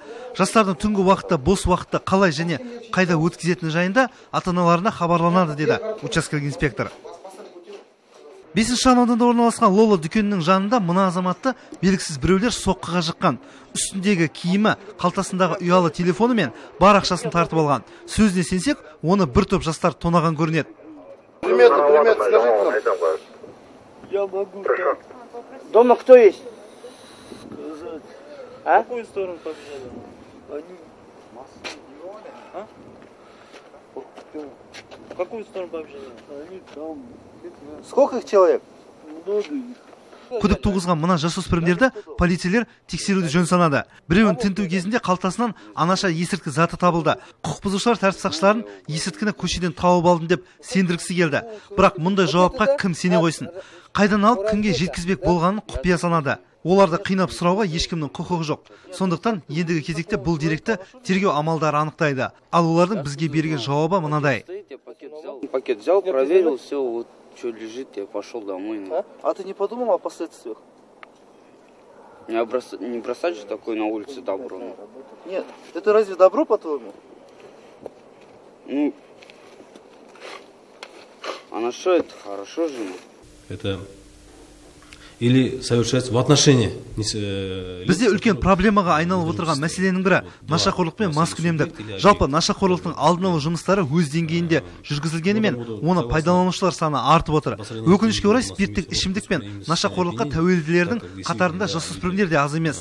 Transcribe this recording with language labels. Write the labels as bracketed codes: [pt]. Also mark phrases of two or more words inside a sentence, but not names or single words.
[kk] Жастардың түнгі уақытта, бос уақытта қалай және қайда өткізетіні жайында ата-аналарына хабарланады деді учаскелік инспектор. 5-ші шағынауданда орналасқан Лола дүкенінің жанында мына азаматты белгісіз біреулер соққыға жыққан. Үстіндегі киімі, қалтасындағы ұялы телефоны мен бар ақшасын тартып алған. Сөзіне сенсек, оны бір топ жастар тонаған көрінеді. [ru] Примет, скажите нам. Я могу. Дома кто есть? В какую сторону побежали? В какую сторону побежали? Они там. Сколько их человек? Много их. [kk] Күдік туғызған мына жасөспірімдерді полицейлер тексеруді жөн санады. Біреуін тінту кезінде қалтасынан анаша есірткі заты табылды. Құқық бұзушылар тәртіп сақшыларын есірткіні көшеден тауып алдым деп сендіргісі келді. Бірақ мұндай жауапқа кім сене қойсын? Қайдан алып кімге жеткізбек болғанын құпия санады. Оларды қинап сұрауға ешкімнің құқығы жоқ. Сондықтан ендігі кезекте бұл деректі тергеу амалдары анықтайды. Ал олардың бізге берген жауабы мынадай. [ru] Пакет взял, проверил, все, вот что лежит, я пошел домой. А ты не подумал о последствиях? Не бросать же такое на улице добро. Нет, это разве добро, по-твоему? Ну, а на что это хорошо же? Это или совершается в отношении. [kk] Бізде үлкен проблемаға айналып отырған мәселенің бірі нашақорлық пен маскүнемдік. Жалпы нашақорлықтың алдын алу жұмыстары өз деңгейінде жүргізілгенімен, оны пайдаланушылар саны артып отыр. Өкінішке орай спирттік ішімдік пен нашақорлыққа тәуелділердің қатарында жасөспірімдер де аз емес.